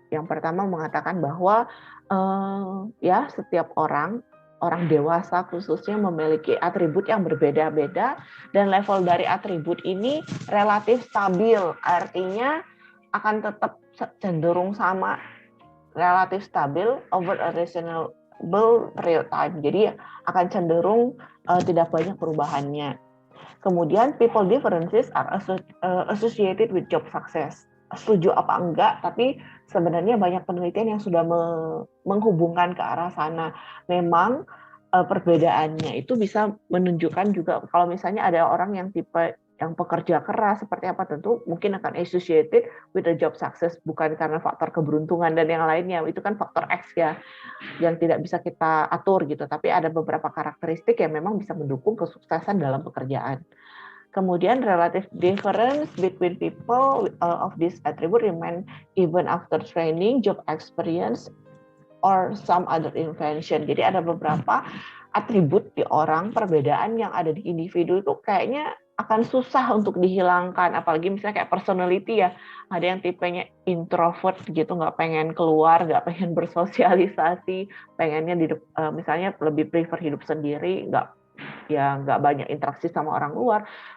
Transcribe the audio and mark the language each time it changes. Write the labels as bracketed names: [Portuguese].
[Indonesian] Yang pertama mengatakan bahwa ya setiap orang dewasa khususnya memiliki atribut yang berbeda-beda dan level dari atribut ini relatif stabil, artinya akan tetap cenderung sama, relatif stabil [English] over a reasonable period time. [Indonesian] Jadi akan cenderung tidak banyak perubahannya. Kemudian [English] people differences are associated with job success. [Indonesian] Setuju apa enggak, tapi sebenarnya banyak penelitian yang sudah menghubungkan ke arah sana. Memang perbedaannya itu bisa menunjukkan juga kalau misalnya ada orang yang tipe yang pekerja keras seperti apa, tentu mungkin akan [English] associated with the job success, [Indonesian] bukan karena faktor keberuntungan dan yang lainnya, itu kan faktor X ya yang tidak bisa kita atur gitu, tapi ada beberapa karakteristik yang memang bisa mendukung kesuksesan dalam pekerjaan. Kemudian [English] relative difference between people of this attribute remain even after training, job experience, or some other invention. [Indonesian] Jadi ada beberapa atribut di orang, perbedaan yang ada di individu itu kayaknya akan susah untuk dihilangkan, apalagi misalnya kayak personality ya, ada yang tipenya introvert gitu, nggak pengen keluar, nggak pengen bersosialisasi, pengennya misalnya lebih prefer hidup sendiri, nggak banyak interaksi sama orang luar.